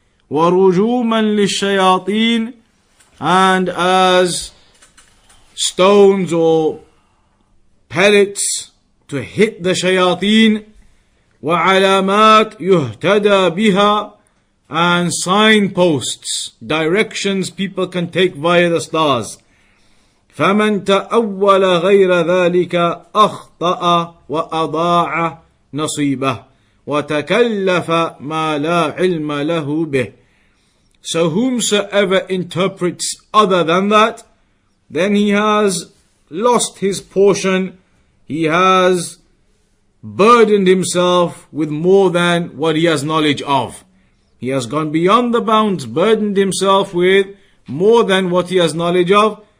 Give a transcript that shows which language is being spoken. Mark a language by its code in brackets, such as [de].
[ar] ورجوما للشياطين, [en] and as stones or pellets to hit the shayateen. [ar] وعلامات يهتدى بها, [en] and signposts, directions people can take via the stars. [ar] فمن تأول غير ذلك أخطأ وأضاع نصيبه وتكلف ما لا علم له به. [en] So whomsoever interprets other than that, then he has lost his portion, he has burdened himself with more than what he has knowledge of. He has gone beyond the bounds, burdened himself with more than what he has knowledge of.